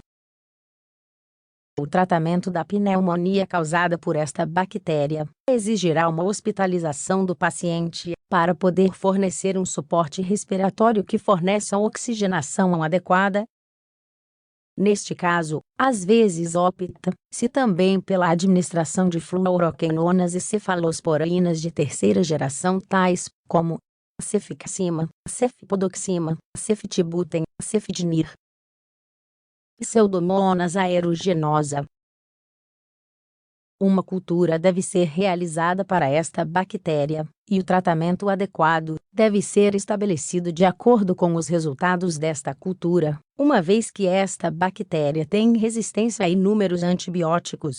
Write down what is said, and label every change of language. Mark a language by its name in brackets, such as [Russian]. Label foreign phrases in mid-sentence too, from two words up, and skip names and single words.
[Portuguese] O tratamento da pneumonia causada por esta bactéria exigirá uma hospitalização do paciente para poder fornecer um suporte respiratório que forneça a oxigenação adequada. Neste caso, às vezes opta-se também pela administração de fluoroquinolonas e cefalosporinas de terceira geração tais como cefixima, cefpodoxima, ceftibutem, cefdinir. Pseudomonas aeruginosa. Uma cultura deve ser realizada para esta bactéria, e o tratamento adequado deve ser estabelecido de acordo com os resultados desta cultura, uma vez que esta bactéria tem resistência a inúmeros antibióticos.